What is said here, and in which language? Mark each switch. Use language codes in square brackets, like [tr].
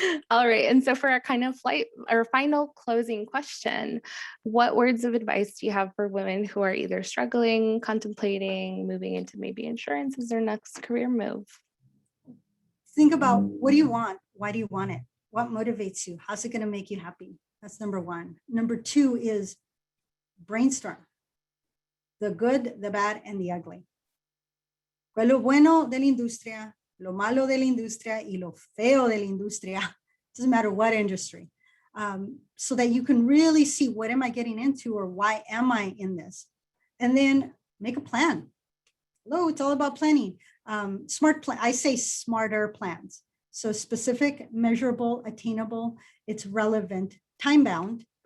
[en] All right, and so for our final closing question, what words of advice do you have for women who are either struggling, contemplating, moving into maybe insurance as their next career move? Think about, what do you want? Why do you want it? What motivates you? How's it going to make you happy? That's number one. Number two is brainstorm. The good, the bad, and the ugly. [es] ¿Cuál es lo bueno de la industria, lo malo de la industria, y lo feo de la industria? [en] Doesn't matter what industry. So that you can really see, what am I getting into, or why am I in this? And then make a plan. Hello, it's all about planning. I say smarter plans. So specific, measurable, attainable, it's relevant, time-bound.